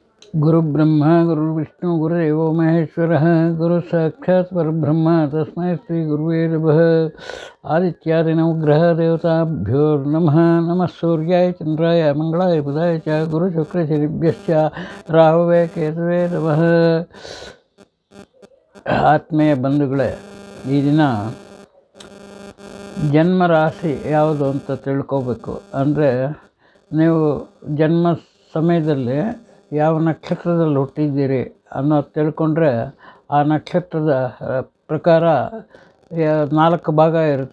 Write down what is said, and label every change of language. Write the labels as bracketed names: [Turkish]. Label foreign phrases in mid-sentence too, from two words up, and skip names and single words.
[Sanskrit] ಗುರುಬ್ರಹ್ಮ ಗುರುರ್ವಿಷ್ಣು ಗುರುದೇವೋ ಮಹೇಶ್ವರಃ ಗುರು ಸಾಕ್ಷಾತ್ ಪರಬ್ರಹ್ಮ ತಸ್ಮೈ ಶ್ರೀ ಗುರುವೇ ನಮಃ. ಆದಿತ್ಯಾದಿ ನವಗ್ರಹ ದೇವತಾಭ್ಯೋ ನಮಃ. ನಮಃ ಸೂರ್ಯಾಯ ಚಂದ್ರಾಯ ಮಂಗಳಾಯ ಬುಧಾಯ ಚ ಗುರು ಶುಕ್ರ ಶನಿಭ್ಯಶ್ಚ ರಾಹವೇ ಕೇತವೇ ನಮಃ. [Kannada] ಆತ್ಮೀಯ ಬಂಧುಗಳೇ, ಈ ದಿನ ಜನ್ಮ ರಾಶಿ ಯಾವುದು ಅಂತ ತಿಳ್ಕೋಬೇಕು. ಅಂದರೆ ನೀವು ಜನ್ಮ ಸಮಯದಲ್ಲಿ ಯಾವ ನಕ್ಷತ್ರದಲ್ಲಿ ಹುಟ್ಟಿದ್ದೀರಿ ಅನ್ನೋದು ತಿಳ್ಕೊಂಡ್ರೆ ಆ ನಕ್ಷತ್ರದ ಪ್ರಕಾರ 4 ಭಾಗ ಇರುತ್ತೆ.